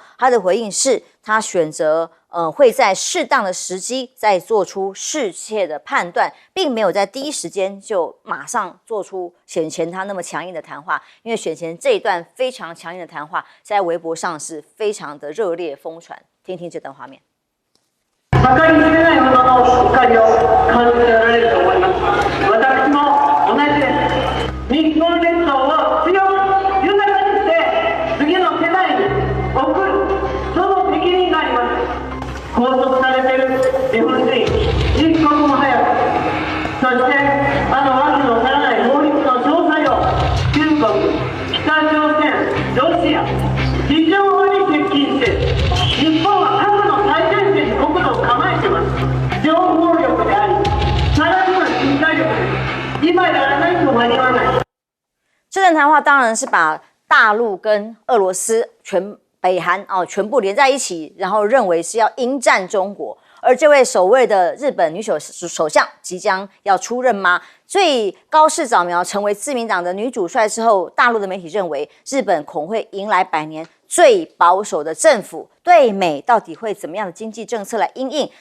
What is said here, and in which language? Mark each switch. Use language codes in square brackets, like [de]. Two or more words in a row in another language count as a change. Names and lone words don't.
[zh] 他的回应是，他选择会在适当的时机再做出适切的判断，并没有在第一时间就马上做出选前他那么强硬的谈话，因为选前这一段非常强硬的谈话在微博上是非常的热烈疯传，听听这段画面。 [ja] 計り知れないほどの怒りを感じられると思います。私も同じです。日本列島を強く豊かにして次の世代に送る、その責任があります。拘束されている日本人、一刻も早く、そしてわけのわからない法律の詳細を中国、北朝鮮、ロシア、非常に接近して、日本は核の最前線に国土を構えてます。情報力であり、さらには身体力です。今やらないと間に合わない。 [zh] 这段谈话当然是把大陆跟俄罗斯北韩全部连在一起，然后认为是要迎战中国。而这位首位的日本女首相即将要出任吗？所以高市早苗成为自民党的女主帅之后，大陆的媒体认为日本恐会迎来100年最保守的政府，对美到底会怎么样的经济政策来因应？